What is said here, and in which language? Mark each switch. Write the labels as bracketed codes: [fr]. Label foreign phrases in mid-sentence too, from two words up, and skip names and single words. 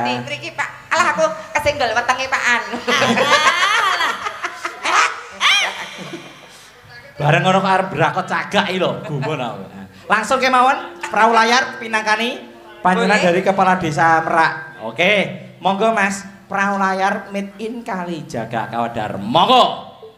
[jv] Radi mriki Pak. Alah aku kesenggol wetenge Pakan. Bareng ngono kok arep brakot cagak iki lho, gumun aku. Langsung kemawon perahu layar pinangkani panjenengan dari Kepala Desa Merak. Oke, monggo Mas, perahu layar [en] made in [jv] Kalijaga Kawadar. Monggo.